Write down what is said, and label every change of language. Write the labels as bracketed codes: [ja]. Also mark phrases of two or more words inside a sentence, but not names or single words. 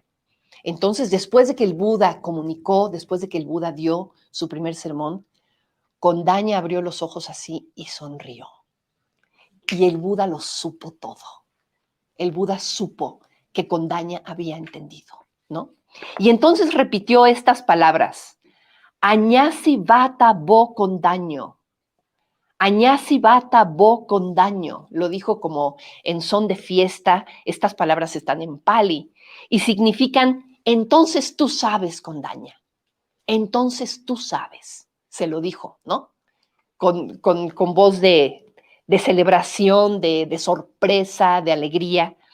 [es] Entonces, después de que el Buda comunicó, después de que el Buda dio su primer sermón, Condaña abrió los ojos así y sonrió. Y el Buda lo supo todo. El Buda supo que Condaña había entendido, ¿no? Y entonces repitió estas palabras: [pi] Añasi bata bo Condaño. Añasi bata bo Condaño. [es] Lo dijo como en son de fiesta. Estas palabras están en Pali y significan: entonces tú sabes, Condaña. Entonces tú sabes. Se lo dijo, ¿no? Con voz de celebración, de sorpresa, de alegría.